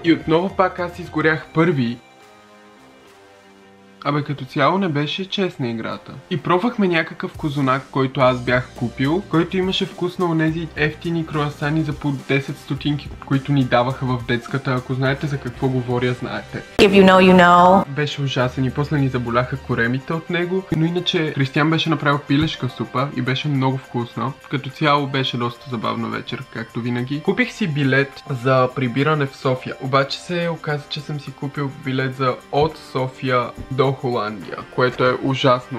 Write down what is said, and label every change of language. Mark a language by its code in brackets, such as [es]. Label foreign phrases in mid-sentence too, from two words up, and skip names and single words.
[bg] И отново пак аз изгорях първи. Абе, като цяло не беше честна играта. И пробвахме някакъв козунак, който аз бях купил, който имаше вкус на онези ефтини круасани за по 10 стотинки, които ни даваха в детската. Ако знаете за какво говоря, знаете. [en] If you know, you know. [bg] Беше ужасен и после ни заболяха коремите от него. Но иначе Кристиан беше направил пилешка супа и беше много вкусно. Като цяло беше доста забавна вечер, както винаги. Купих си билет за прибиране в София. Обаче се оказа, че съм си купил билет за от София до Холандия, което е ужасно.